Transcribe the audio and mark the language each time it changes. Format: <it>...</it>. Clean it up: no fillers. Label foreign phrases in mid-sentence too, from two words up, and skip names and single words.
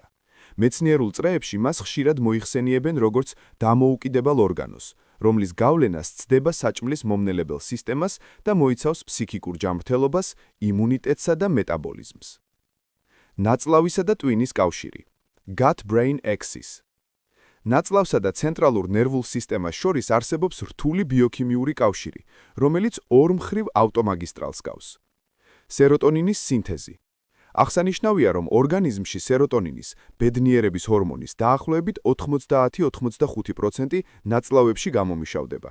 <ka>მეცნიერულ წრეებში მას ხშირად მოიხსენიებენ როგორც დამოუკიდებელ ორგანოს, რომლის გავლენა სცდება საჭმლის მომნელებელ სისტემას და მოიცავს ფსიქიკურ ჯანმრთელობას, იმუნიტეტსა და მეტაბოლიზმს. ნაწლავისა და ტვინის კავშირი.</ka> <en>Gut-brain axis.</en> <ka>ნაწლავსა და ცენტრალურ ნერვულ სისტემას შორის არსებობს რთული ბიოქიმიური კავშირი, რომელიც ორ მხრივ ავტომაგისტრალს გავს. სეროტონინის სინთეზი. აღსანიშნავია, რომ ორგანიზმში სეროტონინის, ბედნიერების ჰორმონის დაახლოებით 90-95% ნაწლავებში გამომიშავდება.</ka>